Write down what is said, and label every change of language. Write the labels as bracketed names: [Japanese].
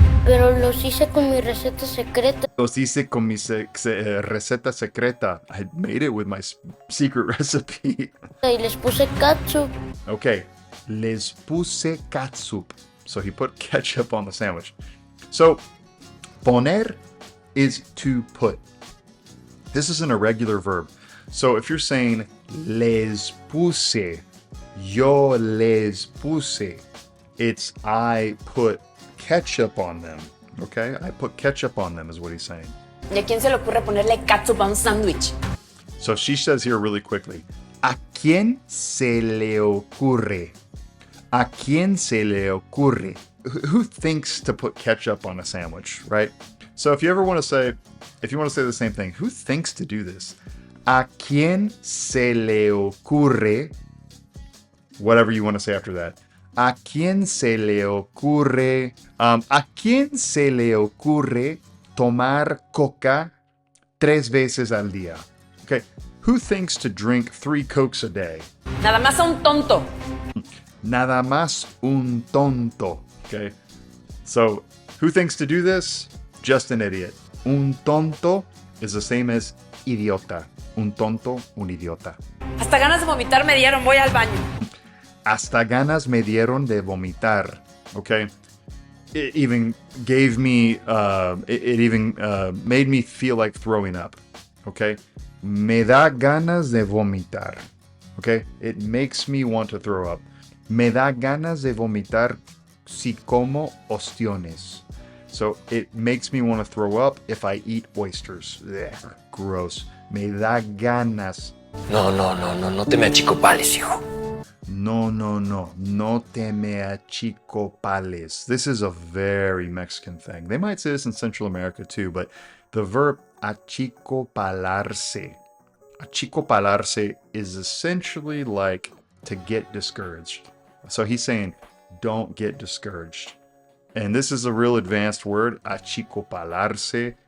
[Spanish] pero los hice con mi receta secreta. Los hice con mi receta secreta. [English] I made it with my secret recipe. [Spanish] Y les puse catsup. Okay, les puse catsup. [English] So he put ketchup on the sandwich. So, poner is to put. This is an irregular verb. So if you're saying les puse, yo les puse, it's I put ketchup on them. Okay, I put ketchup on them is what he's saying. [Spanish] ¿Y a quién se le ocurre ponerle catsup a un sándwich? So she says here really quickly, ¿a quién se le ocurre? ¿A quién se le ocurre? [English] Who thinks to put ketchup on a sandwich, right? So if you want to say the same thing, who thinks to do this? [Spanish] ¿A quién se le ocurre? [English] Whatever you want to say after that. [Spanish] ¿A quién se le ocurre? ¿A quién se le ocurre tomar coca 3 veces al día? [English] Okay. Who thinks to drink 3 Cokes a day? [Spanish] Nada más a un tonto. Nada más un tonto. [English] Okay. So, who thinks to do this? Just an idiot. Un tonto is the same as idiota. [Spanish] Un tonto, un idiota. Hasta ganas de vomitar me dieron, voy al baño. Hasta ganas me dieron de vomitar. Okay. [English] It even gave me, made me feel like throwing up. Okay. [Spanish] Me da ganas de vomitar. Okay. [English] It makes me want to throw up. [Spanish] Me da ganas de vomitar si como ostiones. [English] So it makes me want to throw up if I eat oysters. Ugh, gross. [Spanish] Me da ganas. No te me achicopales, hijo. No te me achicopales. [English] This is a very Mexican thing. They might say this in Central America too, but the verb achicopalarse. Achicopalarse is essentially like to get discouraged. So he's saying, don't get discouraged. And this is a real advanced word, achicopalarse.